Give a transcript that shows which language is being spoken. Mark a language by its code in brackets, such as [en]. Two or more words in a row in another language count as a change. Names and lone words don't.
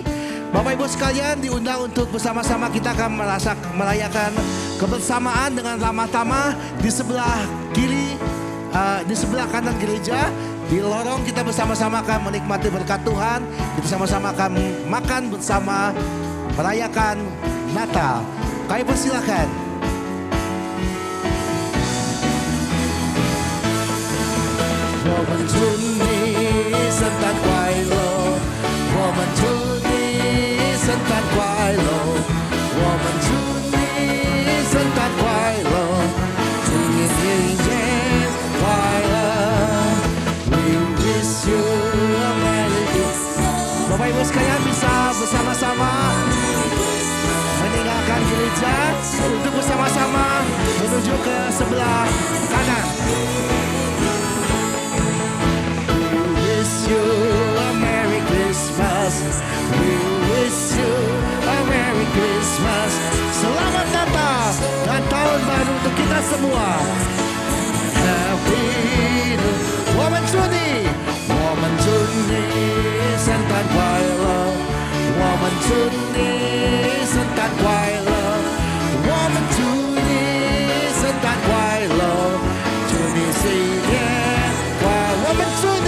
[id] Bapak Ibu sekalian diundang untuk bersama-sama kita akan merayakan kebersamaan dengan Lama-Tama di sebelah kiri, di sebelah kanan gereja. Di lorong kita bersama-sama akan menikmati berkat Tuhan. Kita sama-sama akan makan bersama merayakan Natal. Kami persilakan. [zh] 我们祝你圣诞快乐，我们祝你圣诞快乐，我们祝你圣诞快乐，祝你新年快乐。 [en] We wish you a Merry Christmas. [id] Bapak Ibu sekalian bisa bersama-sama meninggalkan gereja untuk bersama-sama menuju ke sebelah kanan. [en] You a Merry Christmas. We wish you a Merry Christmas. [id] Selamat Natal dan Tahun Baru untuk kita semua. [en] Happy New. [zh] 我们祝你圣诞快乐，我们祝你圣诞快乐，我们祝你圣诞快乐，祝你新年快乐，我们祝你。